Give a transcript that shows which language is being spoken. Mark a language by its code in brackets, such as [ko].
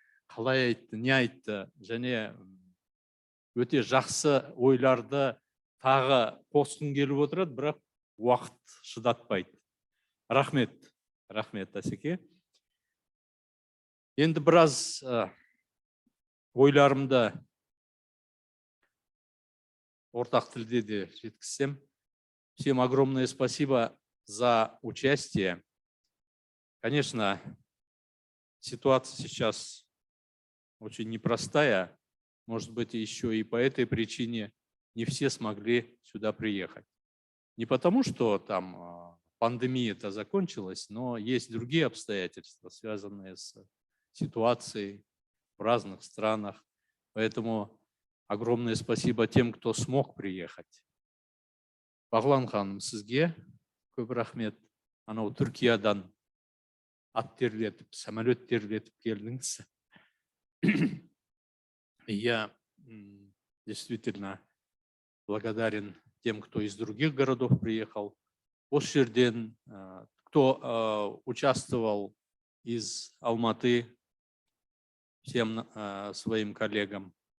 [kk] Қалай айтты, не айтты, және өте жақсы ойларды тағы қосқың келіп отырады, бірақ уақыт шыдатпайды. Рахмет, Әсеке. Енді біраз ойларымды ортақ тілде де жеткізсем. [ru] Всем огромное спасибо за участие. Конечно, ситуация сейчас очень непростая. Может быть, еще и по этой причине не все смогли сюда приехать. Не потому, что там пандемия-то закончилась, но есть другие обстоятельства, связанные с ситуацией в разных странах. Поэтому огромное спасибо тем, кто смог приехать. [kk] Бағлан ханым, сізге көп рахмет. Анау Түркиядан ат терлетіп, самолет терлетіп келдіңіз. [ru] Я действительно благодарен тем, кто из других городов приехал. [kk] Осы жерден, [ru] кто участвовал из Алматы, всем своим коллегам.